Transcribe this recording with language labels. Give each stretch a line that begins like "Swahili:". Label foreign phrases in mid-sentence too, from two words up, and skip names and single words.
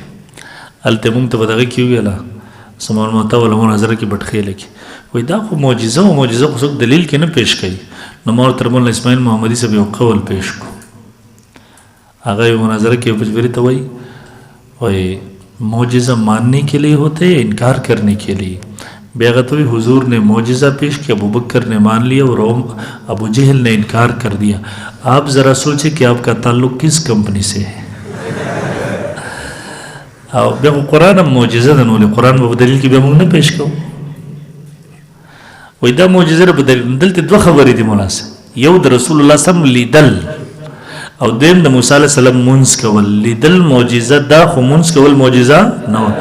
Pashto: هلته موږ ته په دغه کې وویله سمان موته ولا مناظره کې بټخېله کې وایي دا خو معجزه وه، معجزه خو څوک دلیل کې نه پیش کوي. نو ما ورته مولانا اسماعیل محمدي صاحب یو قول پیش کړو، هغه یو مناظره کې پجبري ته وایي
Urdu: معجزہ ماننے کے لیے ہوتے ہیں انکار کرنے کے لیے. بیغتوی حضور نے معجزہ پیش کیا، ابو بکر نے مان لیا اور ابو جہل نے انکار کر دیا. آپ ذرا سوچیں کہ آپ کا تعلق کس کمپنی سے ہے.
Pashto: بیغو قرآن هم معجزہ ده، نو قرآن به دلیل کې به موږ نه پیش کوو. وایي دا معجزه ده په دلیل. دلته دوه خبرې دي مناسب، یو د رسول الله سم لیدل او دیم د موسی علیه السلام مونځ کول. لیدل معجزه ده، خو مونځ کول معجزه نه وه.